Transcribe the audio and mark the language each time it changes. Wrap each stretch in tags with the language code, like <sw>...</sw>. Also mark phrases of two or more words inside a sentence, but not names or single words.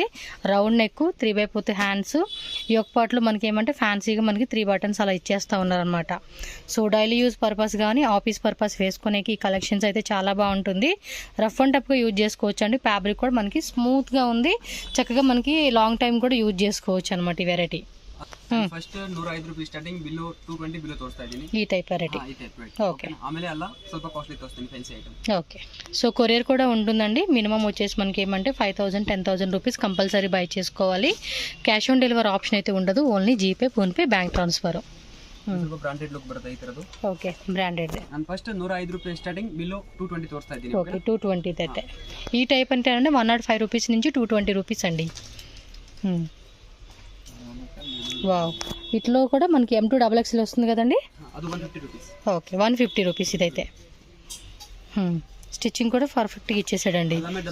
<en>round neck,</en> <te>3/4 హ్యాండ్స్, యోక్ పార్ట్లు మనకి ఏమంటే ఫ్యాన్సీగా మనకి 3 buttons అలా ఇచ్చేస్తూ ఉన్నారనమాట.</te> <en>so daily use purpose</en> <te>కానీ</te> <en>office purpose</en> <te>వేసుకునేకి ఈ కలెక్షన్స్ అయితే చాలా బాగుంటుంది.</te> <en>rough and toughగా use</en> <te>చేసుకోవచ్చు అండి. ఫ్యాబ్రిక్ కూడా మనకి స్మూత్గా ఉంది, చక్కగా మనకి</te> <en>long time</en> <te>కూడా యూజ్ చేసుకోవచ్చు అనమాట ఈ వెరైటీ.</te> <kn>ಫಸ್ಟ್ 105 ರೂಪಾಯಿ</kn> <en>starting below</en> <kn>220 ಬಿಲೋ ತೋರಿಸ್ತಾ ಇದ್ದೀನಿ. ಈ</kn> <en>type variety.</en> <kn>ಓಕೆ, ಆಮೇಲೆ ಅಲ್ಲ ಸ್ವಲ್ಪ ಕಾಸ್ಟ್ಲಿ ತೋರಿಸ್ತೀನಿ</kn> <en>fancy item. okay, so courier</en> <te>కూడా ఉంటుందండి. మినిమం వచ్చేసి మనకి ఏమంటే 5,000 10,000 రూపీస్</te> <en>compulsory buy</en> <te>చేసుకోవాలి.</te> <en>cash on delivery option</en> <te>అయితే ఉండదు,</te> <en>only GPay, PhonePe, bank transfer.</en> <kn>ಸ್ವಲ್ಪ</kn> <en>branded look</en> <kn>ಬರುತ್ತೆ ಈ ತರದು.</kn> <en>okay, branded.</en> <kn>ನಾನು ಫಸ್ಟ್ 105 ರೂಪಾಯಿ</kn> <en>starting below</en> <kn>220 ತೋರಿಸ್ತಾ ಇದ್ದೀನಿ.</kn> <te>ఓకే, 220 అయితే ఈ టైప్ అంటే 105 రూపీస్ నుంచి 220 రూపీస్ అండి. వావ్, వీటిలో కూడా మనకి M2 XXL వస్తుంది కదండి. ఓకే, 150 రూపీస్ ఇదైతే. స్టిచ్చింగ్ కూడా పర్ఫెక్ట్గా ఇచ్చేసాడండి.</te>